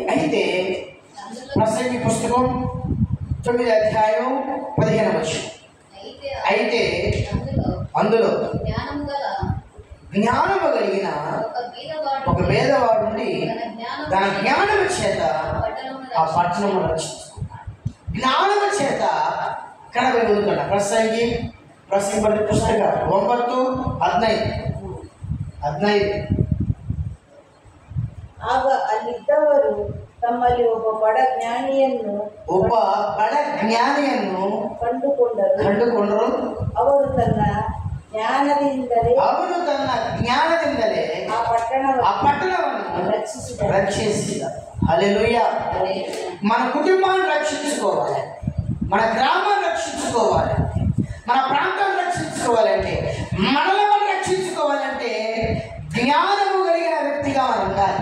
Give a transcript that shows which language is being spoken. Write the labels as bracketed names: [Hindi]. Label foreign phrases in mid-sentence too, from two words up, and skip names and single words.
[Telugu] అయితే ప్రసంగి పుస్తకం 9వ అధ్యాయం 15వ వచనం, అయితే అందులో జ్ఞానము కలిగిన ఒక పేదవాడు ఉండి తన జ్ఞానము చేత ఆ పట్టణము రక్షించుకున్నాడు. జ్ఞానము చేత కనబడుతున్న ప్రసంగి పుస్తక 9:15 [Kannada] ಆಗ ಅಲ್ಲಿದ್ದವರು ತಮ್ಮಲ್ಲಿ ಒಬ್ಬ ಬಡ ಜ್ಞಾನಿಯನ್ನು ಕಂಡುಕೊಂಡರು. ಅವನು ತನ್ನ ಜ್ಞಾನದಿಂದಲೇ ಆ ಪಟ್ಟಣವನ್ನು [Telugu] రక్షించాడు. హల్లెలూయా. మన కుటుంబాన్ని రక్షించుకోవాలి, మన గ్రామాన్ని రక్షించుకోవాలి, మన ప్రాంతాన్ని రక్షించుకోవాలంటే, మనల్ని మనం రక్షించుకోవాలంటే జ్ఞానము కలిగిన వ్యక్తిగా మనం ఉండాలి.